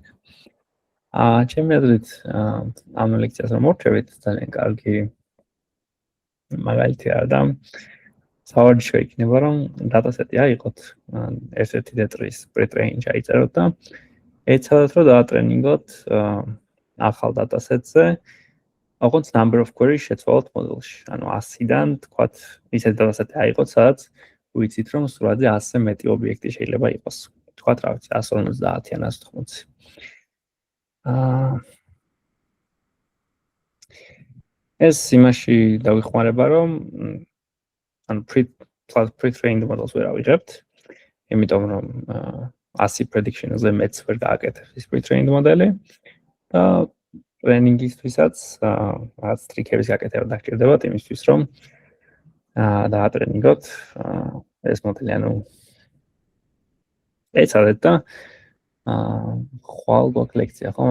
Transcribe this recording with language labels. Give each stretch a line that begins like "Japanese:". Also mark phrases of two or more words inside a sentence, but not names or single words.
Georgian: ჩემი აზრით, ამ ლექციას რომ მორჩევით, ძალიან კარგი მაგალითი არა და სავარჯიშო იქნება, რომ dataset-ი აიღოთ, ერთ-ერთი D3-ის pre-training ჩაიწეროთ და ეცადოთ, რომ დაატრენინგოთ ახალ dataset-ზე, ოღონდ
English: number of queries
Georgian: შეცვალოთ მოდელში. ანუ 100-დან, თქვათ, ისეთი dataset-ი აიღოთ, სადაც ვიცით, რომ სურათზე 100-ზე მეტი ობიექტი შეიძლება იყოს. თქვათ, რა ვიცი, 150 ან 180. ეს იმაში დავიხმარება, რომ ანუ
English: pre-trained models
Georgian: ვერ ავიღებთ, იმიტომ რომ 100 prediction-ზე მეც ვერ გააკეთებ ის pre-trained მოდელი და ტრენინგისთვისაც რაღაც ტრიკების გაკეთება დაგჭირდებათ იმისთვის, რომ დაატრენინგოთ ეს მოდელი, ანუ ეცადეთ და ხვალ გვაქვს ლექცია, ხო?